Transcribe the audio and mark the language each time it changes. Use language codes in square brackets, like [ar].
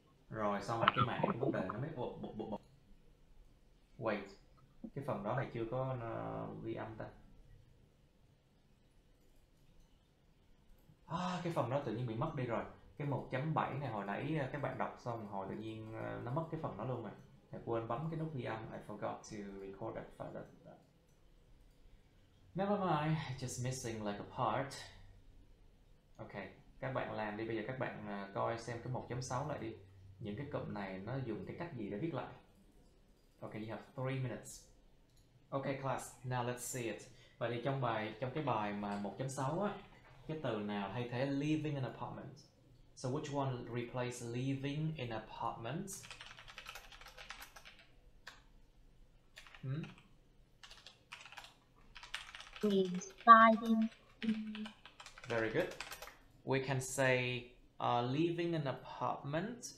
[vi] Rồi xong rồi cái mạng của vấn đề nó mới [en] Wait. [vi] Cái phần đó này chưa có ghi âm ta. Cái phần đó tự nhiên bị mất đi rồi. Cái 1.7 này hồi nãy các bạn đọc xong hồi tự nhiên nó mất cái phần đó luôn rồi. Thầy quên bấm cái nút ghi âm. [en] I forgot to record that file. Never mind, just missing like a part. [vi] Ok, các bạn làm đi. Bây giờ các bạn coi xem cái 1.6 lại đi. Những cái cụm này nó dùng cái cách gì để viết lại. [en] Ok, you have 3 minutes. Ok class, now let's see it. [vi] Vậy thì trong cái bài mà 1.6 á, cái từ nào thay thế [en] living in an apartment? So which one replace living in an apartment? Residing. Very good. We can say living in an apartment.